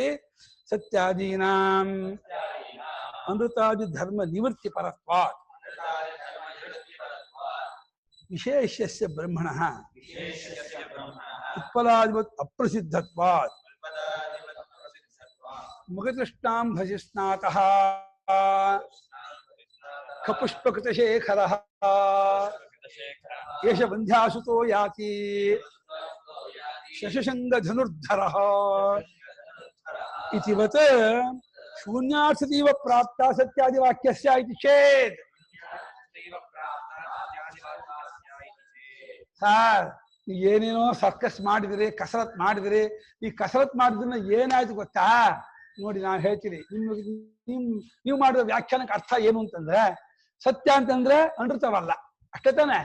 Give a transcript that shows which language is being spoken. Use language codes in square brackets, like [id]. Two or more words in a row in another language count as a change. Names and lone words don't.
[sa] ಸತ್ಯಾದೀನಾಂ ಅಮೃತಾದಿ ಧರ್ಮ ನಿವೃತ್ತಿ ಪರತ್ವಾತ್ ವಿಶೇಷ್ಯಸ್ಯ ಬ್ರಹ್ಮಣಃ ಉತ್ಪಲಾಧಿಪತ್ ಅಪ್ರಸಿದ್ಧತ್ವಾತ್ ಮುಖತೃಷ್ಣಾಂ ಭಜಿಸ್ನಾತಃ ಖಪುಷ್ಪಕೃತಶೇಖರಃ ಏಷ ಬಂಧ್ಯಾಸುತೋ ಯಾತಿ ಶಶಶಂಗಧನುರ್ಧರಃ ಇತಿವತ್ ಶೂನ್ಯಾರ್ಥತೀವ ಪ್ರಾಪ್ತ ಸತ್ಯಾದಿವಾಕ್ಯಸ್ಯ ಇತಿ ಚೇತ್. [kn] ಸರ್ ಏನೇನೋ ಸರ್ಕಸ್ ಮಾಡಿದ್ರಿ, ಕಸರತ್ ಮಾಡಿದ್ರಿ. ಈ ಕಸರತ್ ಮಾಡಿದ್ರನ್ನ ಏನಾಯ್ತು ಗೊತ್ತಾ? ನೋಡಿ ನಾನು ಹೇಳ್ತೀನಿ, ನೀವು ಮಾಡಿದ ವ್ಯಾಖ್ಯಾನಕ್ಕೆ ಅರ್ಥ ಏನು ಅಂತಂದ್ರೆ, ಸತ್ಯ ಅಂತಂದ್ರೆ ಅನೃತವಲ್ಲ, ಅಷ್ಟೇ ತಾನೆ.